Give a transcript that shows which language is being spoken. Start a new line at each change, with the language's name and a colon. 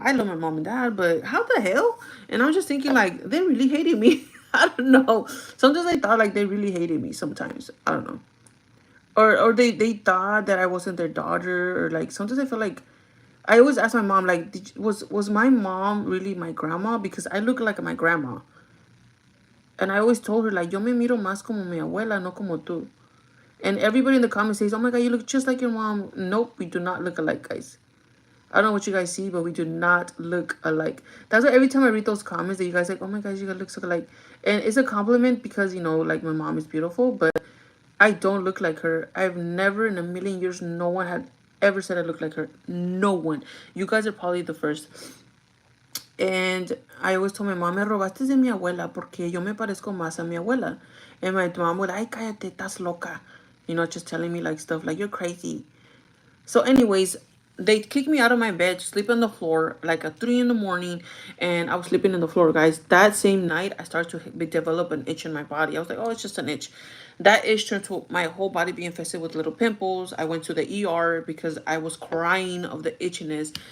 English: I love my mom and dad, but how the hell? And I was just thinking, like, they really hated me. I don't know. Sometimes I thought like they really hated me sometimes. I don't know. Or they thought that I wasn't their daughter, or like sometimes I feel like I always ask my mom, like, was my mom really my grandma? Because I look like my grandma. And I always told her, like,
Spanish: yo me miro más como mi abuela, no como tú.
English: And everybody in the comments says, oh my God, you look just like your mom. Nope, we do not look alike, guys. I don't know what you guys see, but we do not look alike. That's why every time I read those comments that you guys like, oh my God, you guys look so alike. And it's a compliment because, like, my mom is beautiful, but I don't look like her. I've never in a million years, no one had ever said I look like her. No one. You guys are probably the first. And I always told my mom,
Spanish: me robaste de mi abuela porque yo me parezco más a mi abuela.
English: And my mom would,
Spanish: ay, cállate, estás loca.
English: Just telling me like stuff like, you're crazy. So anyways, they kicked me out of my bed to sleep on the floor like at 3 in the morning. And I was sleeping on the floor, guys. That same night, I started to develop an itch in my body. I was like, oh, it's just an itch. That itch turned to my whole body being infested with little pimples. I went to the ER because I was crying of the itchiness.